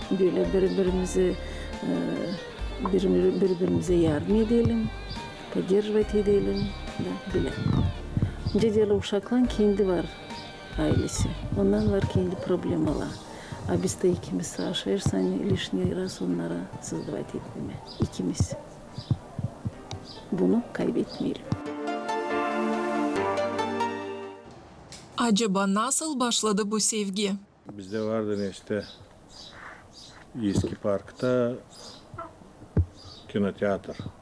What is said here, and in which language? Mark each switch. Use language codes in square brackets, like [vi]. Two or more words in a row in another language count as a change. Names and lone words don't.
[gag] Böyle birbirimizi birbirimize yardım edelim, поддерживать edelim. Da, bile. Dedeli uşaklan kendi var ailesi. Ondan var kendi problemalar. А biz de ikimiz savaşırsan [ru] lишний раз [gag] onlara создавать etmeme. İkimiz. Bunu kaybetmeyelim. Acaba nasıl başladı bu sevgi? Bizde vardı işte eski parkta kinotiyatr.